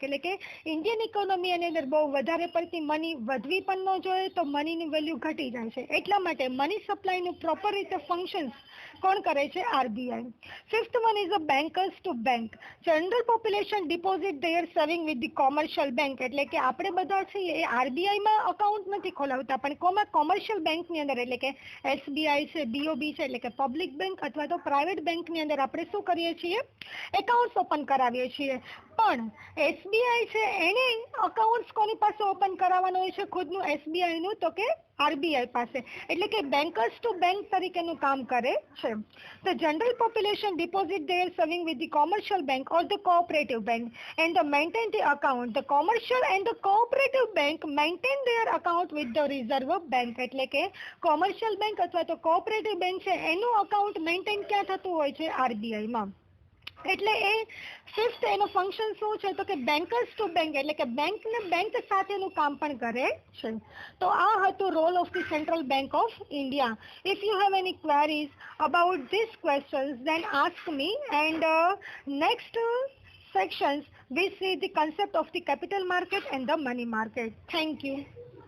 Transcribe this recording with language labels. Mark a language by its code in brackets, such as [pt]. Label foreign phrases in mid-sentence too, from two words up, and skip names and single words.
[gu] એટલે કે [en] Indian economy [gu] ની અંદર બહુ વધારે પડતી મની વધવી પણ ન જોઈએ તો મનીની વેલ્યુ ઘટી જાય છે. એટલા માટે મની સપ્લાયનું પ્રોપર રીતે ફંક્શન્સ કોણ કરે છે? RBI. [en] Fifth one is a bankers to bank. General population deposit their saving with the commercial bank. [gu] એટલે કે આપણે બધા છીએ એ RBI માં અકાઉન્ટ નથી ખોલાવતા, પણ [en] commercial bank [gu] ની અંદર એટલે કે SBI છે, BOB છે એટલે કે [en] public bank [gu] અથવા તો [en] private bank [gu] ની અંદર આપણે શું કરીએ છીએ? [en] accounts open [gu] કરાવીએ છીએ. પણ SBI છે એને અકાઉન્ટ્સ કોની પાસે ઓપન કરાવવાનું હોય છે ખુદનું SBI નું? તો કે RBI પાસે. એટલે કે [en] bankers to bank [gu] તરીકેનું કામ કરે છે. [en] The general population deposit their saving with the commercial bank or the cooperative bank and they maintain the account. The commercial and the cooperative bank maintain their account with the reserve bank. [gu] એટલે કે [en] commercial bank [gu] અથવા તો [en] cooperative bank [gu] છે એનું અકાઉન્ટ મેન્ટેન ક્યાં થતું હોય છે? RBI માં. એટલે એ ફિફ્થ એનું ફંક્શન શું છે? તો કે [en] bankers to bank [gu] એટલે કે બેંક ને બેંક સાથેનું કામ પણ કરે છે. તો આ હતું [en] role of the Central Bank of India. if you have any queries about this questions then ask me, and next sections we see the concept of the capital market and the money market. Thank you.